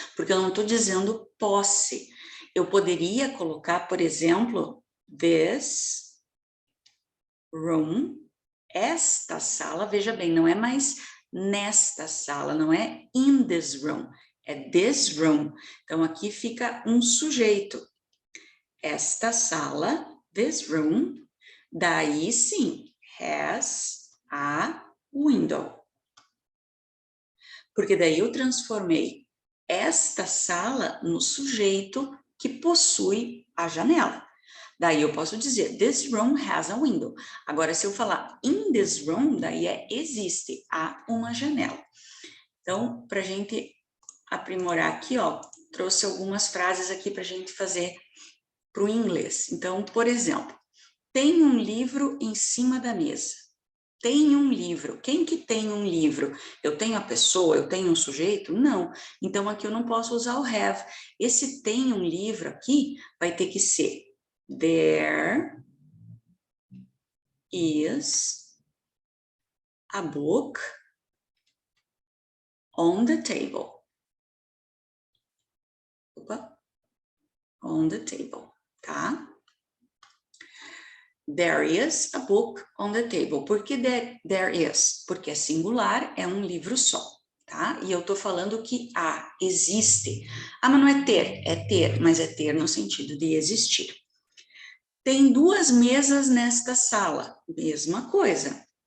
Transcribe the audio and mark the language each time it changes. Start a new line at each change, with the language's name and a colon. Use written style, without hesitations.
Portuguese: Porque eu não estou dizendo posse. Eu poderia colocar, por exemplo,
English: this room,
Portuguese: esta sala, veja bem, não é mais nesta sala, não é
English: in this room,
Portuguese: é this room. Então, aqui fica um sujeito. Esta sala,
English: this room,
Portuguese: daí sim,
English: has a window.
Portuguese: Porque daí eu transformei esta sala no sujeito que possui a janela. Daí eu posso dizer,
English: this room has a window.
Portuguese: Agora, se eu falar
English: in this room,
Portuguese: daí existe, há uma janela. Então, para a gente aprimorar aqui, ó, trouxe algumas frases aqui para a gente fazer para o inglês. Então, por exemplo, tem um livro em cima da mesa. Tem um livro. Quem que tem um livro? Eu tenho a pessoa, eu tenho um sujeito? Não. Então, aqui eu não posso usar o have. Esse tem um livro aqui vai ter que ser
English: there is a book on the table.
Portuguese: Opa.
English: On the table,
Portuguese: tá?
English: There is a book on the table.
Portuguese: Por que
English: there is?
Portuguese: Porque é singular, é um livro só, tá? E eu tô falando que há, existe. Ah, mas não é ter, mas é ter no sentido de existir. Tem 2 mesas nesta sala. Mesma coisa.